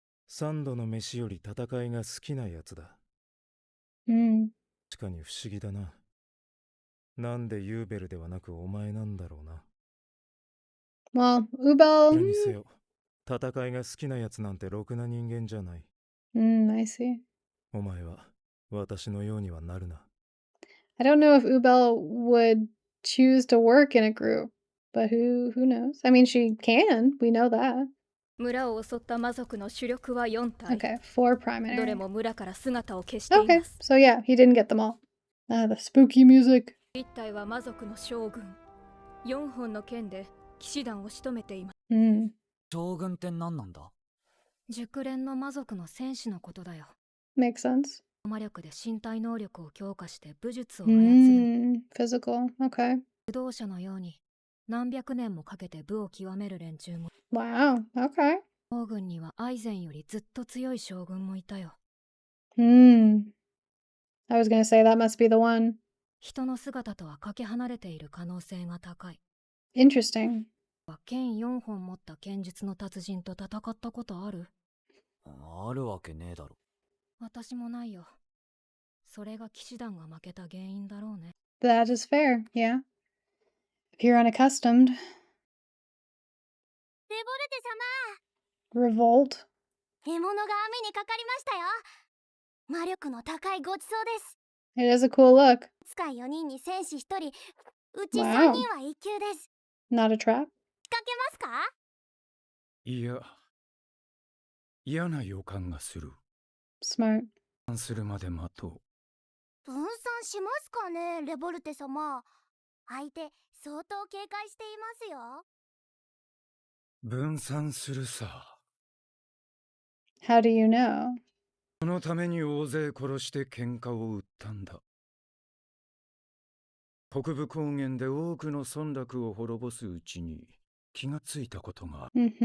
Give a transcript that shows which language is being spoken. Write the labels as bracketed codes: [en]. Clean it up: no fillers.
[ja] 3度の飯より戦いが好きなやつだ。確かに不思議だな。なんでユーベルではなくお前なんだろうな。 [en] Well, Ubel... [ja] それにせよ、戦いが好きなやつなんてろくな人間じゃない。 [en] I see. [ja] お前は私のようにはなるな。 [en] I don't know if Ubel would choose to work in a group, but who knows? I mean, she can. We know that. [ja] 村を襲った魔族の主力は4体。 [en] Okay, 4 primary. [ja] どれも村から姿を消しています。 [en] Okay, so yeah, he didn't get them all. The spooky music. [ja] 1体は魔族の将軍。 4本の剣で騎士団を仕留めています。将軍って何なんだ？熟練の魔族の戦士のことだよ。 [en] Makes sense. [ja] 魔力で身体能力を強化して武術を操る。 [en] Physical, okay. [ja] 武道者のように何百年もかけて武を極める連中も。 [en] Wow, okay. [ja] 将軍にはアイゼンよりずっと強い将軍もいたよ。 [en] I was gonna say that must be the one. [ja] 人の姿とはかけ離れている可能性が高い。 [en] Interesting. [ja] 剣4本持った剣術の達人と戦ったことある？あるわけねえだろ。私もないよ。それが騎士団が負けた原因だろうね。 [en] That is fair, yeah. If you're unaccustomed. [ja] レボルテ様。Revolt. 獲物が網にかかりましたよ。魔力の高いごちそうです。 [en] It is a cool look. [ja] 使い4人に戦士1人、うち3人は1級です。 [en] Not a trap? [ja] 仕掛けますか？いや、嫌な予感がする。 [en] Smart. [ja] するまで待とう。分散しますかね、レボルテ様。相手、相当警戒していますよ。分散するさ。 [en] How do you know? [ja] そのために大勢殺して喧嘩を売ったんだ。北部高原で多くの村落を滅ぼすうちに気がついたことがある。